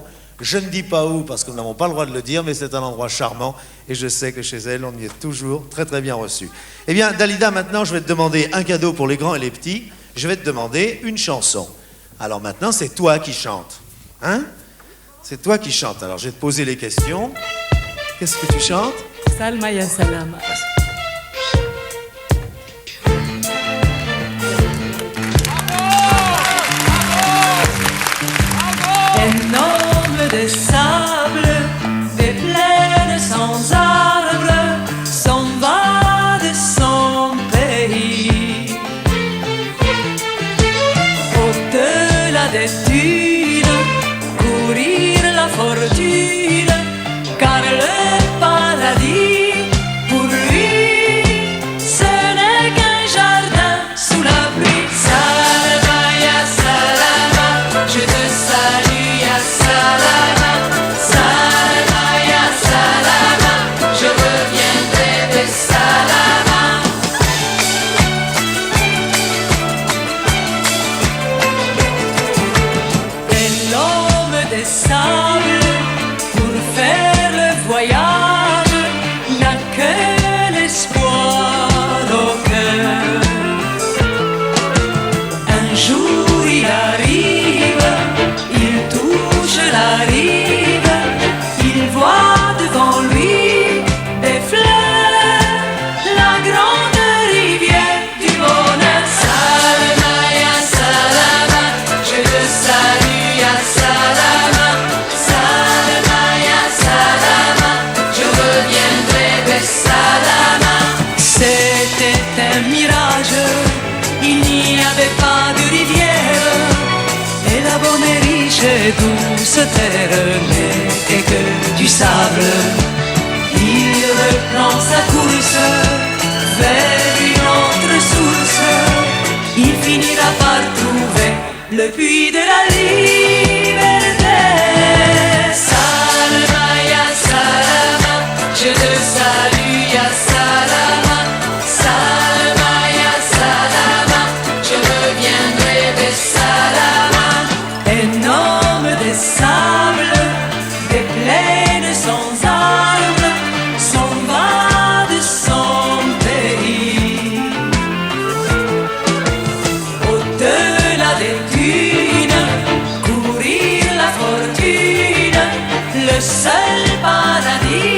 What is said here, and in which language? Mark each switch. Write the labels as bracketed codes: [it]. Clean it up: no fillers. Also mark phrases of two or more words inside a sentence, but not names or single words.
[fr] Je ne dis pas où parce que nous n'avons pas le droit de le dire, mais c'est un endroit charmant et je sais que chez elle, on y est toujours très très bien reçu. Eh bien, Dalida, maintenant, je vais te demander un cadeau pour les grands et les petits. Je vais te demander une chanson. Alors maintenant, c'est toi qui chantes. Hein? C'est toi qui chantes. Alors, je vais te poser les questions. Qu'est-ce que tu chantes? [ar] سالمة يا سلامة. [fr] Énorme de sable, des plaines sans arbres, s'en va de son pays. Au-delà des dunes, courir la fortune, car le paradis, pour lui, ce n'est qu'un jardin sous la pluie. [ar] سلامة يا سلامة, [fr] je te salue [ar] يا سلامة. سلامة يا سلامة, [fr] je reviendrai de salama. Et l'homme des sables, pour faire le voyage, n'a que l'espoir au cœur. Un jour il arrive, il touche la rive, il voit devant lui des fleurs, la grande rivière du bonheur. [ar] سلامة يا سلامة, [fr] je te salue [ar] يا سلامة. سلامة يا سلامة, [fr] je reviendrai de salama. C'était un mirage, il n'y avait pas de rivière, et la bonne et riche et douce terre n'était que du sable. Il reprend sa course vers une autre source, il finira par trouver le puits de la liberté. [ar] سلامة يا سلامة, [fr] je te salue [ar] يا سلامة. سلامة يا سلامة, [fr] je reviendrai de salama. Énorme des sables, des plaines sans arbres, s'en va de son pays. Au-delà des dunes, courir la fortune, le seul paradis.